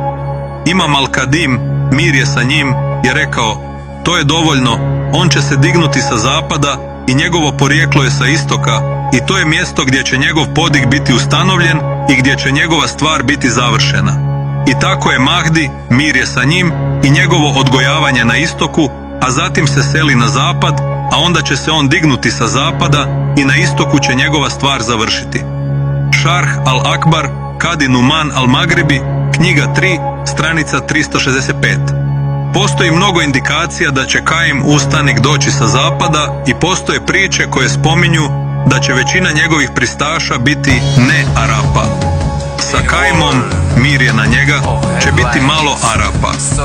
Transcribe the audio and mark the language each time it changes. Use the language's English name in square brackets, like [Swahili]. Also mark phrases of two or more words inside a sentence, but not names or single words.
[Bosnian] Imam Al-Kadim, mir je sa njim, je rekao, to je dovoljno, on će se dignuti sa zapada i njegovo porijeklo je sa istoka i to je mjesto gdje će njegov podig biti ustanovljen i gdje će njegova stvar biti završena. I tako je Mahdi, mir je sa njim, i njegovo odgojavanje na istoku, a zatim se seli na zapad, a onda će se on dignuti sa zapada i na istoku će njegova stvar završiti. Šarh al-Akbar, Kadi Numan al-Magribi, knjiga 3, stranica 365. Postoji mnogo indikacija da će Kaim ustanik doći sa zapada i postoje priče koje spominju da će većina njegovih pristaša biti ne Arapa. Sa Kaimom, mir je na njega, će biti malo Arapa.